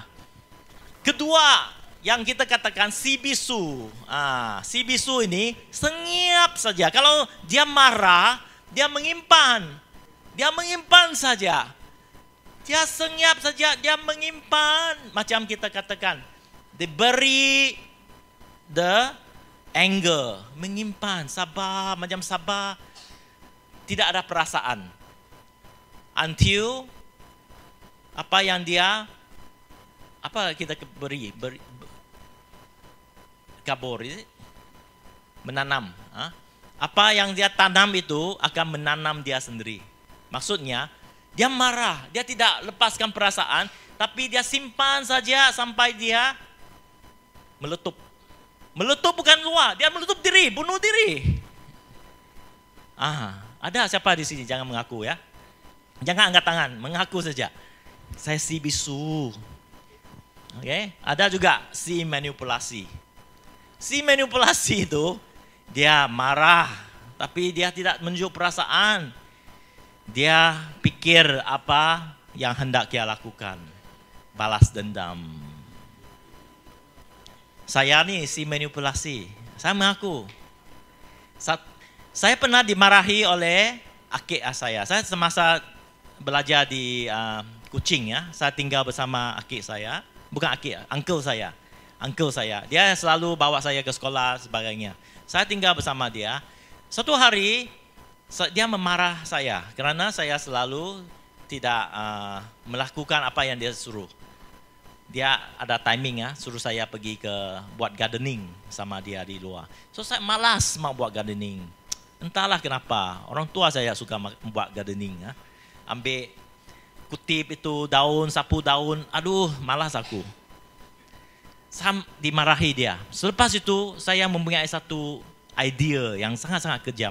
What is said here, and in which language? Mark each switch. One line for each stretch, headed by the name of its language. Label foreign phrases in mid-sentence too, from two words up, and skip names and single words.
Malay: Kedua, yang kita katakan si bisu. Si bisu ini senyap saja. Kalau dia marah, dia menyimpan. Dia menyimpan saja. Dia senyap saja, dia menyimpan. Macam kita katakan, diberi
English: the anger,
Malay: menyimpan, sabar, macam sabar, tidak ada perasaan. Until apa yang dia, apa kita beri kabur, menanam. Apa yang dia tanam itu akan menanam dia sendiri. Maksudnya, dia marah, dia tidak lepaskan perasaan, tapi dia simpan saja sampai dia meletup. Meletup bukan luar, dia meletup diri, bunuh diri. Ada siapa di sini? Jangan mengaku ya. Jangan angkat tangan, mengaku saja. Saya si bisu. Oke, ada juga si manipulasi. Si manipulasi itu dia marah, tapi dia tidak menunjuk perasaan. Dia pikir apa yang hendak dia lakukan. Balas dendam. Saya nih si manipulasi. Saya mengaku. Saya pernah dimarahi oleh akik saya. Saya semasa belajar di Kuching ya. Saya tinggal bersama akik saya. Bukan akik, uncle saya. Uncle saya. Dia selalu bawa saya ke sekolah sebagainya. Saya tinggal bersama dia. Suatu hari dia memarah saya kerana saya selalu tidak melakukan apa yang dia suruh. Dia ada timing ya, suruh saya pergi ke buat gardening sama dia di luar. So saya malas mau buat gardening. Entahlah kenapa, orang tua saya suka buat gardening ya. Ambil kutip itu daun, sapu daun, aduh malas aku. Saya dimarahi dia. Selepas itu saya mempunyai satu idea yang sangat-sangat kejam.